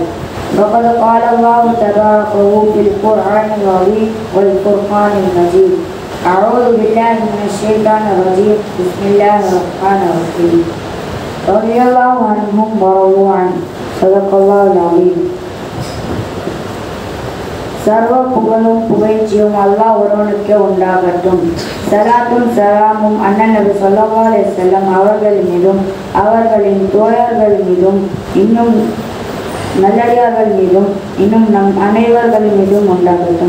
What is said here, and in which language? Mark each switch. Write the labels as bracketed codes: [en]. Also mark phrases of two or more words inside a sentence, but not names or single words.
[ar] فقد قال الله تباركه في القرآن العظيم والفرقان المجيد. أعوذ بالله من الشيطان الرجيم. بسم الله الرحمن الرحيم. رضي الله عنهم ورضوا عنه. صدق الله العظيم. [ta] சர்வ புகழும் புகழ்ச்சியும் அல்லாஹ் ஒருவனுக்கே உண்டாகட்டும். சலாத்தும் சலாமும் அண்ணன் நபி [ar] صلى الله عليه وسلم [ta] அவர்கள் மீதும் அவர்களின் தோழர்கள் மீதும் இன்னும் நல்லடியார்கள் மீதும் இன்னும் நம் அனைவர்கள் மீதும் உண்டாகட்டும்.